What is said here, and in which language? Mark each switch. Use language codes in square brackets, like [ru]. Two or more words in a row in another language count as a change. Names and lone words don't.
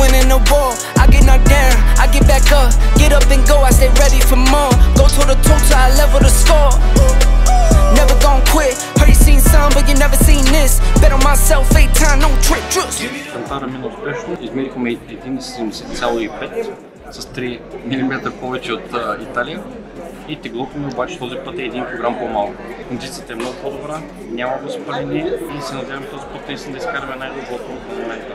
[en] in a war, I get knocked down, I get back up, get up and go, I stay ready for more. Go toe to toe till I level the score. Never gon' quit, heard you seen some, but you never seen this. Bet on myself, 8 time, no trick, trust. [bg] Кантара мина успешно, измерихме 1,70,5 с 3 мм повече от Италия. И теглото ми обаче този път е 1 кг по-малко. Кондицията е много по-добра, няма възпаление и се надявам този път наистина да изкараме най-доброто в момента.